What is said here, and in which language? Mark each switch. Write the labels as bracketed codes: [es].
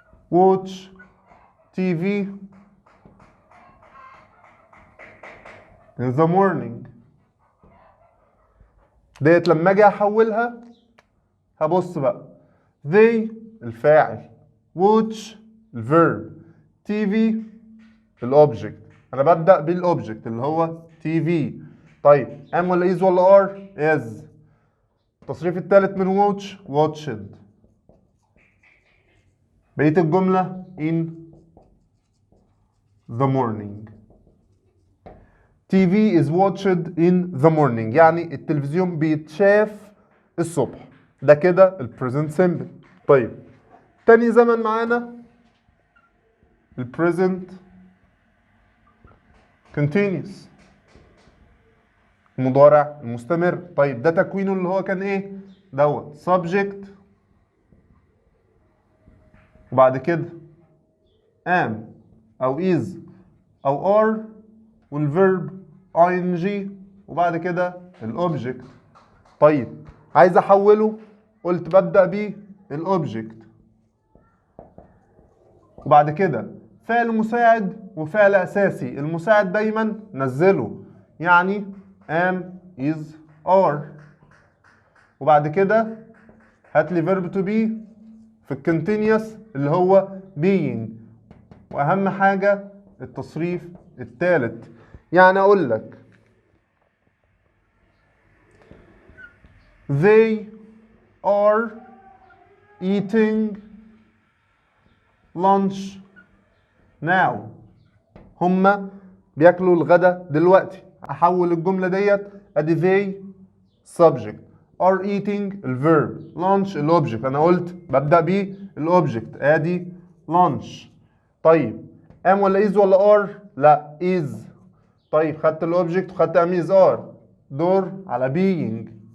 [en] watch TV in the morning. [ar] ديت لما اجي احولها هبص بقى [en] they [ar] الفاعل [en] watch [ar] الفيرب [en] TV [ar] الاوبجكت. انا ببدأ بالاوبجكت اللي هو TV. [en] طيب am ولا is ولا are؟ is. [ar] التصريف الثالث من watch watched. بقية الجملة [en] in the morning. TV is watched in the morning [ar] يعني التلفزيون بيتشاف الصبح. ده كده ال present simple. طيب تاني زمن معانا ال present continuous المضارع المستمر. طيب ده تكوينه اللي هو كان ايه؟ دوت subject وبعد كده am او is او are والفيرب ing وبعد كده الاوبجكت. طيب عايز احوله قلت ببدأ بيه الاوبجكت وبعد كده فعل مساعد وفعل اساسي. المساعد دايما نزله يعني am is are وبعد كده هات لي verb to be في الكونتينيوس اللي هو being واهم حاجه التصريف الثالث. يعني اقول لك [en] they are eating lunch now. [ar] هما بياكلوا الغدا دلوقتي. احول الجمله ديت ادي [en] they [ar] subject [en] are eating [ar] الفيرب [en] lunch [ar] الاوبجكت. انا قلت ببدا بيه الاوبجكت ادي lunch. طيب am ولا is ولا are؟ لا is. طيب خدت الاوبجكت وخدت am is are دور على being.